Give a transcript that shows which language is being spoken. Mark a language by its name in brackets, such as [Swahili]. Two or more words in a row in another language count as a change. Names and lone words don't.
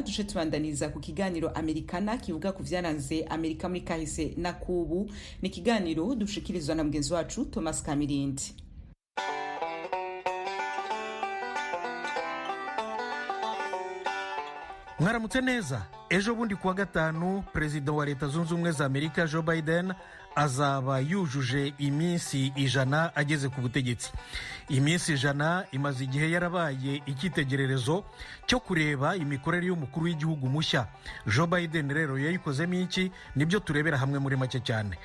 [Rundi] Duce tubandaniza ku kiganiro Amerikana kivuga ku vyaranze Amerika muri kahise na kubu. Ni kiganiro dushikirizwa na mugenzi wacu Thomas Kamirindi. [Kinyarwanda] Mwaramutse neza. Ejo bundi kuwa gatanu Perezida wa Leta Zunze Ubumwe za Amerika Joe Biden azaba yujuje iminsi 100 ageze ku butegetsi. Iminsi 100 imaze igihe yarabaye icyitegererezo cyo kureba imikorere y'umukuru w'igihugu mushya. Joe Biden rero yayikozemo iki, nibyo turebera hamwe muri make cyane.